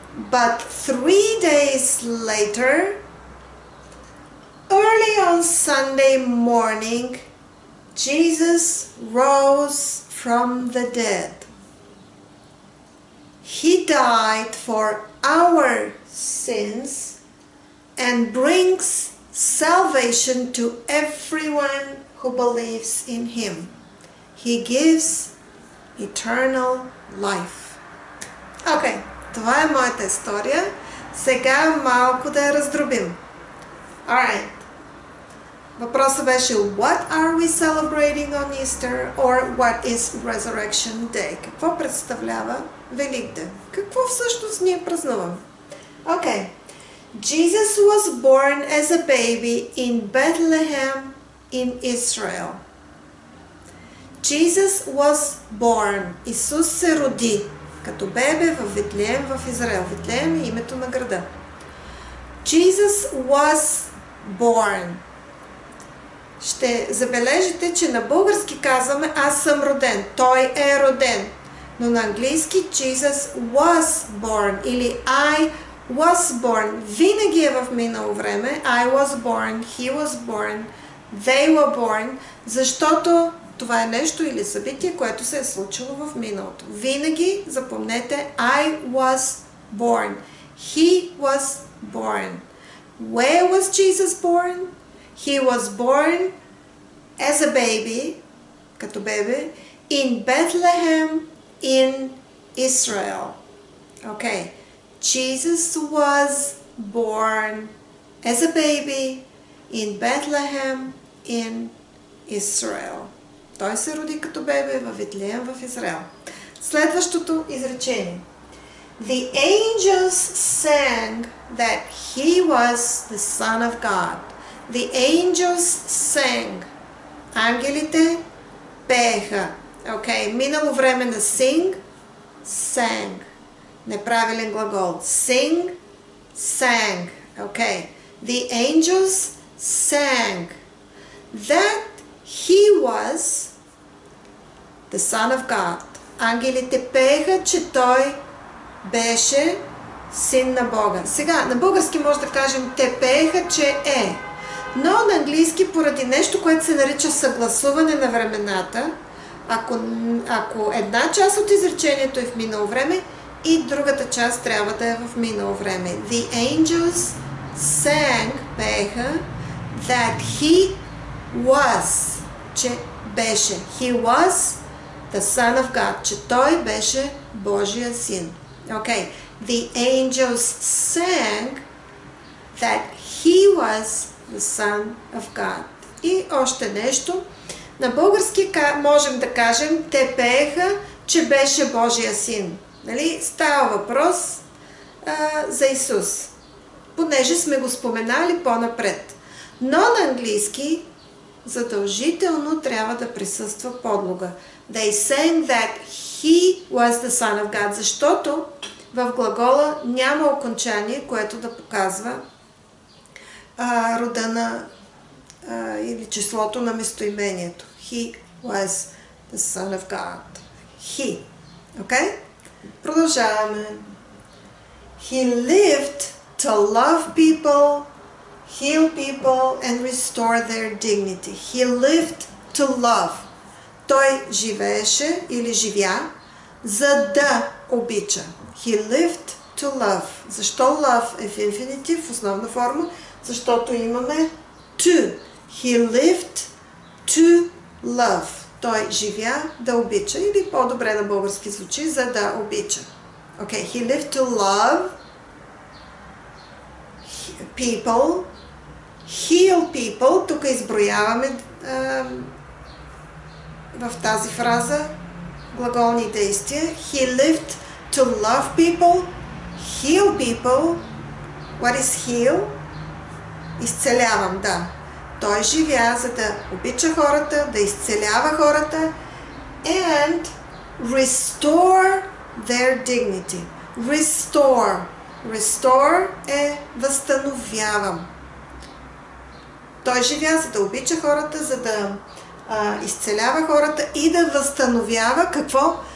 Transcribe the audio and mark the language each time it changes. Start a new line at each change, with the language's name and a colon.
English: But 3 days later, early on Sunday morning, Jesus rose from the dead. He died for our sins and brings salvation to everyone who believes in him. He gives eternal life.
Bulgarian: Okay, това е моята история. Сега малко да я раздробим.
English: Alright.
Bulgarian: Въпросът беше
English: What are we celebrating on Easter or what is Resurrection Day?
Bulgarian: Какво представлява Великден? Какво всъщност ние празнуваме?
English: Okay. Jesus was born as a baby in Bethlehem in Israel. Jesus was born.
Bulgarian: Исус се роди като бебе в Витлеем в Израел. Витлеем е името на града.
English: Jesus was born.
Bulgarian: Ще забележите, че на български казваме аз съм роден. Той е роден. Но на английски
English: Jesus was born
Bulgarian: или
English: I was born.
Bulgarian: Винаги е в минало време.
English: I was born, he was born, they were born,
Bulgarian: защото това е нещо или събитие, което се е случило в миналото. Винаги запомнете
English: I was born. He was born. Where was Jesus born? He was born as a baby,
Bulgarian: като бебе,
English: in Bethlehem in Israel. Okay. Jesus was born as a baby in Bethlehem in Israel.
Bulgarian: Той се роди като бебе във Витлеем в Израел. Следващото изречение.
English: The angels sang that he was the Son of God. The angels sang.
Bulgarian: Ангелите пееха.
English: Okay.
Bulgarian: Минало време на sing, sang. Неправилен глагол.
English: Sing, sang. Okay. The angels sang that he was the Son of God.
Bulgarian: Ангелите пееха, че той беше син на Бога. Сега, на български може да кажем те пееха, че е. Но на английски, поради нещо, което се нарича съгласуване на времената, ако една част от изречението е в минало време и другата част трябва да е в минало време.
English: The angels sang,
Bulgarian: пееха,
English: that he was,
Bulgarian: че беше.
English: He was the Son of God,
Bulgarian: че той беше Божия син.
English: Okay. The angels sang that he was the Son of God.
Bulgarian: И още нещо. На български можем да кажем, те пееха, че беше Божия син. Нали? Става въпрос за Исус. Понеже сме го споменали по-напред. Но на английски задължително трябва да присъства подлога.
English: They sang that he was the Son of God,
Bulgarian: защото в глагола няма окончание, което да показва рода на или числото на местоимението.
English: He was the Son of God. He. Okay?
Bulgarian: Продължаваме.
English: He lived to love people, heal people and restore their dignity. He lived to love.
Bulgarian: Той живееше или живя, за да обича.
English: He lived to love.
Bulgarian: Защо love е в infinitive, в основна форма? Защото имаме to.
English: He lived to love.
Bulgarian: Той живя да обича. Или по-добре на български звучи, за да обича.
English: Okay, he lived to love people, heal people.
Bulgarian: Тук изброяваме в тази фраза глаголни действия.
English: He lived to love people, heal people. What is heal?
Bulgarian: Изцелявам, да. Той живя, за да обича хората, да изцелява хората
English: and restore their dignity. Restore.
Bulgarian: Restore е възстановявам. Той живя, за да обича хората, за да изцелява хората и да възстановява какво?